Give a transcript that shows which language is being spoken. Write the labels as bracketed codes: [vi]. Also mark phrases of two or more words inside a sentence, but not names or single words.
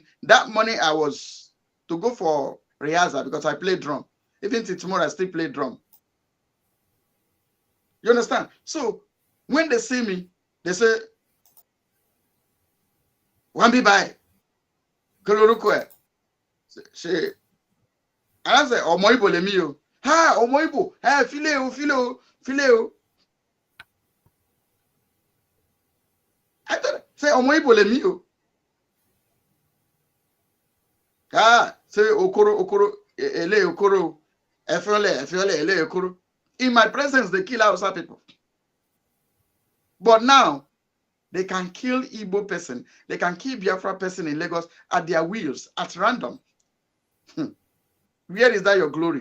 [en] That morning I was to go for rehearsal because I play drum. Even till tomorrow I still play drum. You understand? So when they see me, they say, "Wambi by Kolorukwe." She, and I say, [yo] "Omoibo le mi o." Ha, Omoibo. Ha, fileo. [en] I thought, say [yo] Omoibo le mi o. Ah, say Okoro, ele Okoro, Efiole, ele Okoro. [en] In my presence, they kill Hausa people. But now, they can kill Igbo person, they can kill Biafra person in Lagos at their wheels, at random. Where is that your glory?